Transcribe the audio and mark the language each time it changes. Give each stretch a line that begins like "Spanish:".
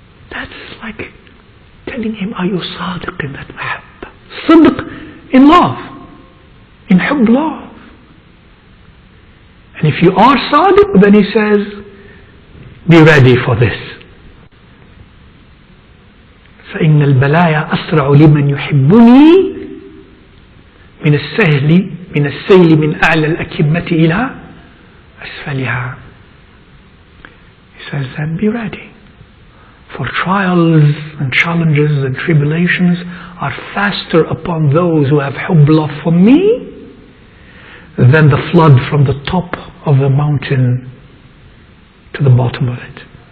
English: That's like telling him, are you sadiq in that mahabba? Sidq in love, in hubb, love. And if you are sadiq, then he says, be ready for this.
Arabic: فإن البلايا أسرع لمن يحبني من السيل من أعلى الأكمة إلى أسفلها.
English: He says that be ready. For trials and challenges and tribulations are faster upon those who have hubb, love for me than the flood from the top of the mountain to the bottom of it.